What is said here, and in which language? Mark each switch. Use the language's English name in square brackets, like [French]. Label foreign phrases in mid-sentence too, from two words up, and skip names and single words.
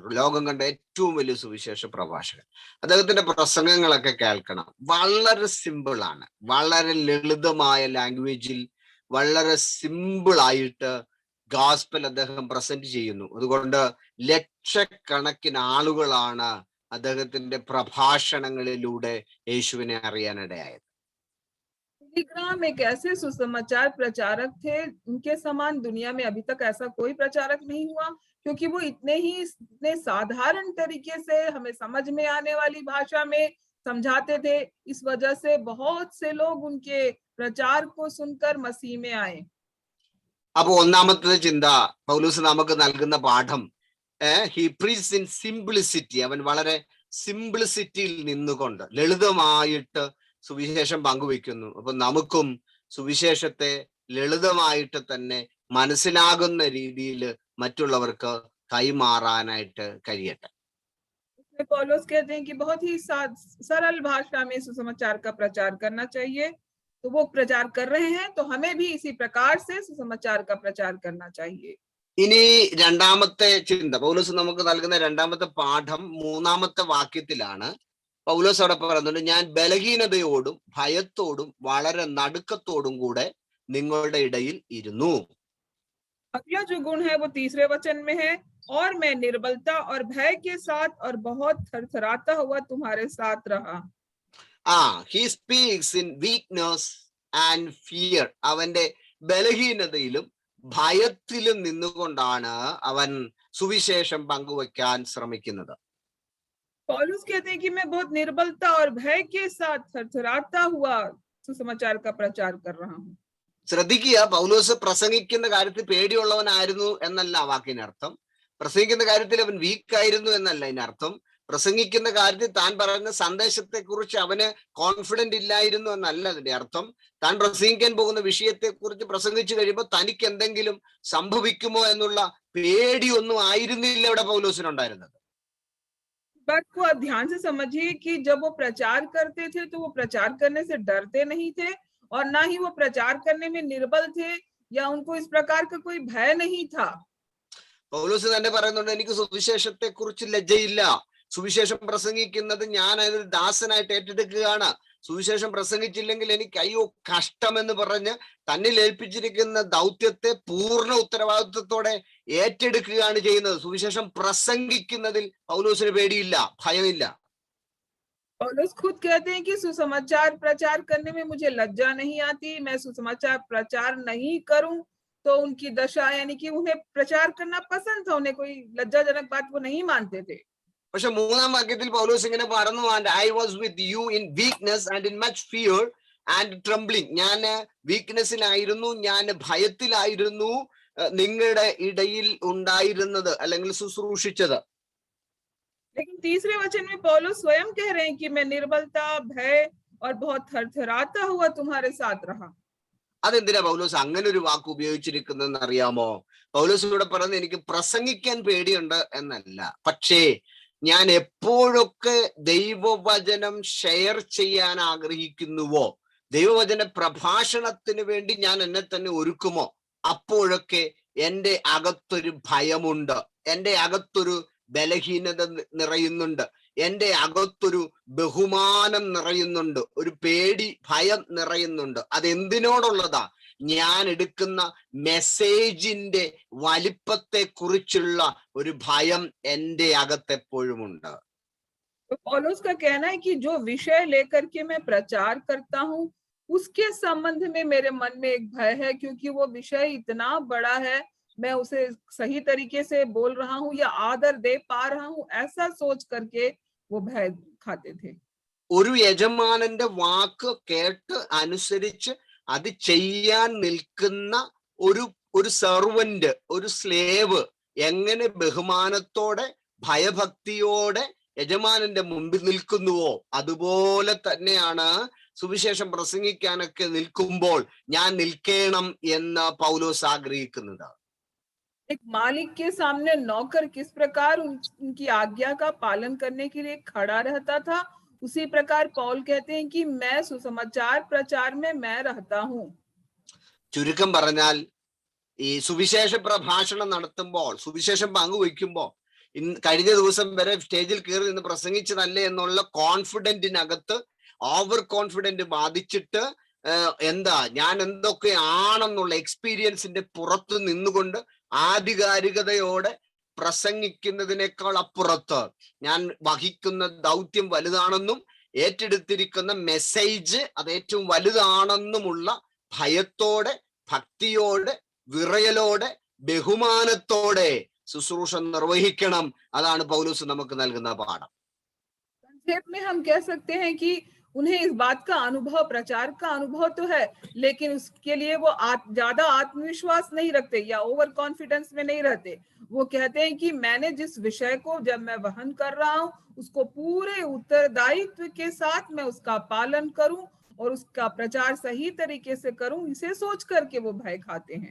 [Malayalam] ലോകം കണ്ട ഏറ്റവും വലിയ സുവിശേഷ പ്രഭാഷകൻ. അദ്ദേഹത്തിന്റെ പ്രസംഗങ്ങളൊക്കെ കേൾക്കണം. വളരെ സിമ്പിൾ ആണ്, വളരെ ലളിതമായ ലാംഗ്വേജിൽ വളരെ സിമ്പിൾ ആയിട്ട് ഗോസ്പൽ അദ്ദേഹം പ്രസന്റ് ചെയ്യുന്നു. അതുകൊണ്ട് ലക്ഷക്കണക്കിന് ആളുകളാണ് അദ്ദേഹത്തിന്റെ പ്രഭാഷണങ്ങളിലൂടെ യേശുവിനെ അറിയാനിടയായത്. [Hindi] ग्राम एक ऐसे सुसमाचार प्रचारक थे, उनके समान दुनिया में अभी तक ऐसा कोई प्रचारक नहीं हुआ, क्योंकि वो इतने साधारण तरीके से हमें समझ में आने वाली भाषा में समझाते थे। इस वजह से बहुत से लोग उनके प्रचार को सुनकर मसीह में आए। [Malayalam] അപ്പൊ ഒന്നാമത്തെ ചിന്ത, പൗലോസ് നമുക്ക് നൽകുന്ന പാഠം, [English] He preached in simplicity. [Malayalam] അവൻ വളരെ സിംപ്ലിസിറ്റിയിൽ നിന്നുകൊണ്ട് ലളിതമായിട്ട് സുവിശേഷം പങ്കുവെക്കുന്നു. അപ്പൊ നമുക്കും സുവിശേഷത്തെ ലളിതമായിട്ട് തന്നെ മനസ്സിലാകുന്ന രീതിയിൽ മറ്റുള്ളവർക്ക് കൈമാറാനായിട്ട് കഴിയട്ടെ. [Hindi] पौलुस कहते हैं कि बहुत ही सरल भाषा में सुसमाचार का प्रचार करना चाहिए, तो वो प्रचार कर रहे हैं, तो हमें भी इसी प्रकार से सुसमाचार का प्रचार करना चाहिए। [Malayalam] ഇനി രണ്ടാമത്തെ ചിന്ത, പൗലോസ് നമുക്ക് നൽകുന്ന രണ്ടാമത്തെ പാഠം 3-ാമത്തെ വാക്യത്തിലാണ്. പൗലോസ് അവിടെ പറയുന്നുണ്ട്, ഞാൻ ബലഹീനതയോടും ഭയത്തോടും വളരെ നടുക്കത്തോടും കൂടെ നിങ്ങളുടെ ഇടയിൽ ഇരുന്നു. [Hindi] अगला जो गुण है वो 3रे वचन में है, और मैं निर्बलता और भय के साथ और बहुत थरथराता हुआ तुम्हारे साथ रहा. [English] he speaks in weakness and fear. [Malayalam] അവന്റെ ബലഹീനതയിലും ഭയത്തിലും നിന്നുകൊണ്ടാണ് അവൻ സുവിശേഷം പങ്കുവയ്ക്കാൻ ശ്രമിക്കുന്നത്. [Hindi] पौलुस कहते हैं कि मैं बहुत निर्बलता और भय के साथ थरथराता हुआ सुसमाचार का प्रचार कर रहा हूँ. [Malayalam] ശ്രദ്ധിക്കുക, പൗലോസ് പ്രസംഗിക്കുന്ന കാര്യത്തിൽ പേടിയുള്ളവനായിരുന്നു എന്നല്ല വാക്കിനർത്ഥം. പ്രസംഗിക്കുന്ന കാര്യത്തിൽ അവൻ വീക്ക് ആയിരുന്നു എന്നല്ല ഇതിനർത്ഥം. പ്രസംഗിക്കുന്ന കാര്യത്തിൽ താൻ പറയുന്ന സന്ദേശത്തെ കുറിച്ച് അവന് കോൺഫിഡന്റ് ഇല്ലായിരുന്നു എന്നല്ല അതിന്റെ അർത്ഥം. താൻ പ്രസംഗിക്കാൻ പോകുന്ന വിഷയത്തെ കുറിച്ച് പ്രസംഗിച്ചു കഴിയുമ്പോൾ തനിക്ക് എന്തെങ്കിലും സംഭവിക്കുമോ എന്നുള്ള പേടിയൊന്നും ആയിരുന്നില്ല ഇവിടെ പൗലോസിനുണ്ടായിരുന്നത്. [Hindi] बात को आप ध्यान से समझिए कि जब वो प्रचार करते थे तो वो प्रचार करने से डरते नहीं थे और ना ही वो प्रचार करने में निर्बल थे या उनको इस प्रकार का कोई भय नहीं था. [Malayalam] പൗലോസ് തന്നെ പറയുന്നുണ്ട്, എനിക്ക് സുവിശേഷത്തെ കുറിച്ച് ലജ്ജയില്ല. സുവിശേഷം പ്രസംഗിക്കുന്നത് ഞാൻ അതിന് ദാസനായിട്ട് ഏറ്റെടുക്കുകയാണ്. സുവിശേഷം പ്രസംഗിച്ചില്ലെങ്കിൽ എനിക്ക് അയ്യോ കഷ്ടമെന്ന് പറഞ്ഞ് തന്നിൽ ഏൽപ്പിച്ചിരിക്കുന്ന ദൗത്യത്തെ പൂർണ്ണ ഉത്തരവാദിത്വത്തോടെ ഏറ്റെടുക്കുകയാണ് ചെയ്യുന്നത്. സുവിശേഷം പ്രസംഗിക്കുന്നതിൽ പൗലോസിന് പേടിയില്ല, ഭയമില്ല. [Hindi] पौलुस खुद कहते हैं कि सुसमाचार प्रचार करने में मुझे लज्जा नहीं आती, मैं सुसमाचार प्रचार नहीं करूं तो उनकी दशा, यानी कि उन्हें प्रचार करना पसंद था, उन्हें कोई लज्जाजनक बात वो नहीं मानते थे. [Malayalam] പക്ഷെ 3-ാം വാക്യത്തിൽ പൗലോസ് ഇങ്ങനെ പറഞ്ഞു, [English] And I was with you in weakness and in much fear and trembling. [Malayalam] ഞാൻ വീക്ക്നെസ്സിലായിരുന്നു, ഞാൻ ഭയത്തിലായിരുന്നു നിങ്ങളുടെ ഇടയിൽ ഉണ്ടായിരുന്നത് അല്ലെങ്കിൽ ശുശ്രൂഷിച്ചത്. [Hindi] लेकिन तीसरे वचन में पौलुस स्वयं कह रहे हैं कि मैं निर्बलता, भय और बहुत थरथराता हुआ तुम्हारे साथ रहा. [Malayalam] അതെന്തിനാ പൗലോസ് അങ്ങനെ ഒരു വാക്ക് ഉപയോഗിച്ചിരിക്കുന്നതെന്ന് അറിയാമോ? പൗലോസ് ഇവിടെ പറയുന്നത് എനിക്ക് പ്രസംഗിക്കാൻ പേടിയുണ്ട് എന്നല്ല, പക്ഷേ ഞാൻ എപ്പോഴൊക്കെ ദൈവവചനം ഷെയർ ചെയ്യാൻ ആഗ്രഹിക്കുന്നുവോ, ദൈവവചന പ്രഭാഷണത്തിന് വേണ്ടി ഞാൻ എന്നെ തന്നെ ഒരുക്കുമോ, അപ്പോഴൊക്കെ എൻ്റെ അകത്തൊരു ഭയമുണ്ട്, എൻ്റെ അകത്തൊരു ബലഹീനത നിറയുന്നുണ്ട്, എൻ്റെ അകത്തൊരു ബഹുമാനം നിറയുന്നുണ്ട്, ഒരു പേടി, ഭയം നിറയുന്നുണ്ട്. അതെന്തിനോടുള്ളതാ? ഞാൻ എടുക്കുന്ന മെസ്സേജിന്റെ വലിപ്പത്തെ കുറിച്ചുള്ള ഒരു ഭയം എൻ്റെ അകത്തെപ്പോഴും ഉണ്ട്. [Hindi] तो पौलुस का कहना है कि जो विषय लेकर के मैं प्रचार करता हूँ उसके संबंध में मेरे मन में एक भय है, क्योंकि वो विषय इतना बड़ा है, मैं उसे सही तरीके से बोल रहा हूँ या आदर दे पा रहा हूँ, ऐसा सोच करके वो भय खाते थे. [Malayalam] ഒരു യജമാനന്റെ വാക്ക് കേട്ട് അനുസരിച്ച് അത് ചെയ്യാൻ നിൽക്കുന്ന ഒരു സെർവന്റ്, ഒരു സ്ലേവ് എങ്ങനെ ബഹുമാനത്തോടെ ഭയഭക്തിയോടെ യജമാനന്റെ മുമ്പിൽ നിൽക്കുന്നുവോ അതുപോലെ തന്നെയാണ് സുവിശേഷം പ്രസംഗിക്കാനൊക്കെ നിൽക്കുമ്പോൾ ഞാൻ നിൽക്കണം എന്ന് പൗലോസ് ആഗ്രഹിക്കുന്നത്. [Hindi] एक मालिक के सामने नौकर किस प्रकार उनकी आज्ञा का पालन करने के लिए खड़ा रहता था, उसी प्रकार पौल कहते हैं कि मैं सुसमाचार प्रचार में मैं रहता हूँ. [Malayalam] ചുരുക്കം പറഞ്ഞാൽ ഈ സുവിശേഷ പ്രഭാഷണം നടത്തുമ്പോൾ, സുവിശേഷം പങ്കുവയ്ക്കുമ്പോൾ, കഴിഞ്ഞ ദിവസം വരെ സ്റ്റേജിൽ കയറി നിന്ന് പ്രസംഗിച്ചതല്ലേ എന്നുള്ള കോൺഫിഡന്റിനകത്ത് [English] over confident [Malayalam] ബാധിച്ചിട്ട് ഞാൻ എന്തൊക്കെയാണെന്നുള്ള എക്സ്പീരിയൻസിന്റെ പുറത്ത് നിന്നുകൊണ്ട് ആധികാരികതയോടെ പ്രസംഗിക്കുന്നതിനേക്കാൾ അപ്പുറത്ത് ഞാൻ വഹിക്കുന്ന ദൗത്യം വലുതാണെന്നും ഏറ്റെടുത്തിരിക്കുന്ന മെസ്സേജ് അത് ഏറ്റവും വലുതാണെന്നുമുള്ള ഭയത്തോടെ, ഭക്തിയോടെ, വിറയലോടെ, ബഹുമാനത്തോടെ ശുശ്രൂഷ നിർവഹിക്കണം. അതാണ് പൗലോസ് നമുക്ക് നൽകുന്ന പാഠം. [Hindi] संक्षेप में हम कह सकते हैं कि उन्हें इस बात का अनुभव, प्रचार का अनुभव तो है, लेकिन उसके लिए वो ज्यादा आत्मविश्वास नहीं रखते या [English] over confidence [Hindi] में नहीं रहते. वो कहते हैं कि मैंने जिस विषय को जब मैं वहन कर रहा हूँ उसको पूरे उत्तरदायित्व के साथ मैं उसका पालन करूं और उसका प्रचार सही तरीके से करूं, इसे सोच करके वो भय खाते हैं.